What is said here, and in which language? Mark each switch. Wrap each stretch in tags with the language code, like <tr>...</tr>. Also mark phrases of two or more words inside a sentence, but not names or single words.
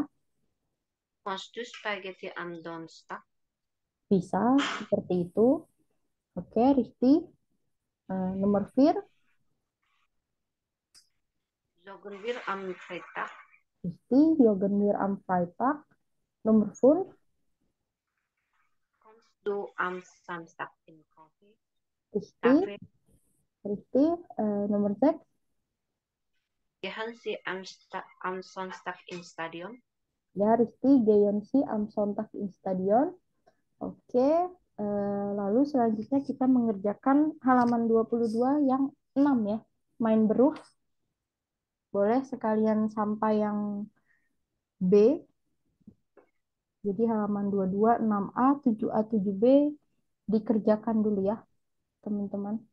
<de>Hast du Spaghetti am Donnerstag?</de> <id>Bisa seperti itu. Oke, Risti. Nomor 4.</id> <de>Joggen wir am Freitag? Risti, joggen wir am Freitag.</de> <id>Nomor 5.</id> <de>Kommst du am Samstag in Kaffee?</de> <id>Risti. Risti, nomor 6.</id> <de>Gehen Sie am Sonntag ins Stadion? Ya, Risti, gehen Sie am Sonntag ins Stadion.</de> <id>Oke, lalu selanjutnya kita mengerjakan halaman 22 yang 6 ya.</id> <de>Main beruf.</de> <id>Boleh sekalian sampai yang B. Jadi halaman 22, 6A, 7A, 7B dikerjakan dulu ya, teman-teman.</id>